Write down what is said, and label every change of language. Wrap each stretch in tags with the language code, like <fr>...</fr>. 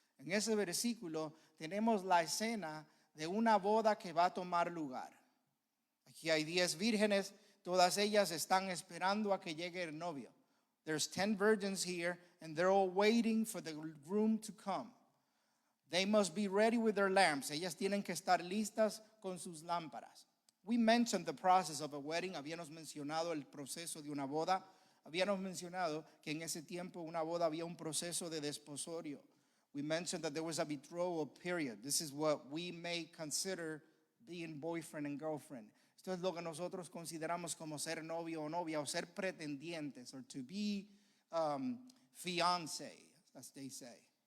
<es>En ese versículo tenemos la escena de una boda que va a tomar lugar. Aquí hay 10 vírgenes, todas ellas están esperando a que llegue el novio.</es> <en>There's 10 virgins here, and they're all waiting for the groom to come. They must be ready with their lamps.</en> <es>Ellas tienen que estar listas con sus lámparas.</es> <en>We mentioned the process of a wedding.</en> <es>Habíamos mencionado el proceso de una boda. Habíamos mencionado que en ese tiempo una boda había un proceso de desposorio.</es> <en>We mentioned that there was a betrothal period. This is what we may consider being boyfriend and girlfriend.</en> <es>Esto es lo que nosotros consideramos como ser novio o novia o ser pretendientes,</es> <en>or to be fiancé, as they say.</en>